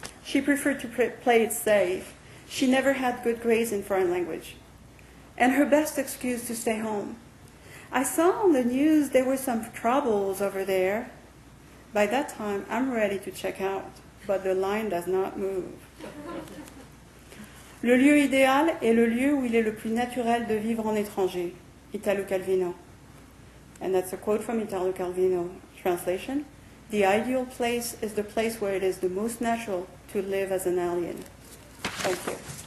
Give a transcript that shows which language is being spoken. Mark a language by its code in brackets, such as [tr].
[en] She preferred to play it safe. She never had good grades in foreign language. And her best excuse to stay home. I saw on the news there were some troubles over there. By that time, I'm ready to check out, but the line does not move. [fr] Le lieu idéal est le lieu où il est le plus naturel de vivre en étranger. [en] Italo Calvino. And that's a quote from Italo Calvino. Translation: the ideal place is the place where it is the most natural to live as an alien. Thank you.